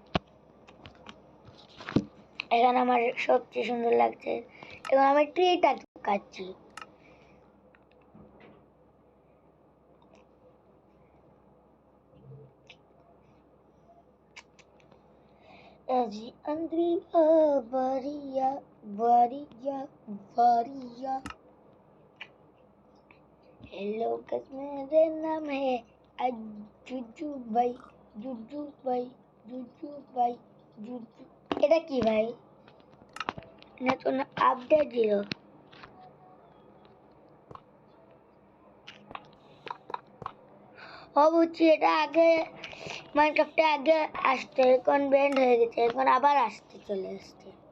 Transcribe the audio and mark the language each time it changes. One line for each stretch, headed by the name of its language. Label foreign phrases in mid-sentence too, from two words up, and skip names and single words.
Bangla: এখানে আমার সবচেয়ে সুন্দর লাগছে এবং আমি ট্রিটা কাটছি। আজি अंदरिया बारिया बारिया बारिया।
English: Hello guys,
Hindi: मेरा नाम है जुजू भाई, जुजू भाई, जुजू भाई, जुजू।
Bangla: এটা কি ভাই? নতুন আপডেট দিল। বুঝছি, এটা আগে মাইনক্রাফটে আগে আসতো, এখন ব্যান্ড হয়ে গেছে, এখন আবার আসতে চলে আসছে।